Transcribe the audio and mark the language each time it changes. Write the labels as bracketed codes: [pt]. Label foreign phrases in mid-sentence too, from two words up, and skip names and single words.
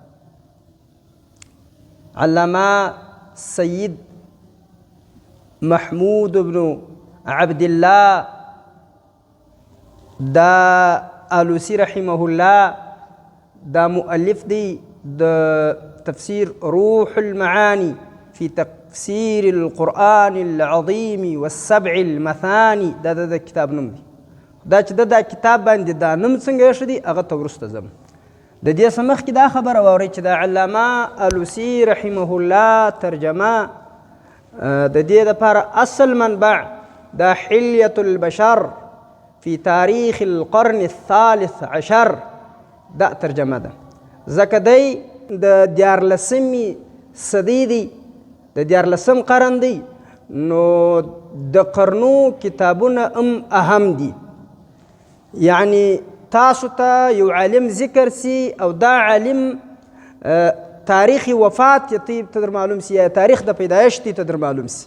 [ps] علامه سید محمود بن عبد الله دا آلوسی [ar] رحمه الله [ps] دا مؤلف دی د تفسیر روح المعانی في تفسير القرآن العظيم والسبع المثاني دا کتاب نوم دی. دا چې دا کتاب باندې دا نوم څنګه ایښی دی هغه ته وروسته ځم. د دې څه مخکې دا خبره واورئ چې دا علامه آلوسی [ar] رحمه الله [ps] ترجمه د دې دپاره اصل منبع دا حلیة البشر في تاریخ القرن الثالث عشر دا ترجمه ده. ځکه دی د دیارلسمې صدۍ دی، د دیارلسم قرن دی، نو د قرنو کتابونه هم اهم دي. یعنی تاسو ته یو عالم ذکر سی او دا عالم تاریخ وفات ته در معلوم سی یا تاریخ د پیدایش ته در معلوم سی.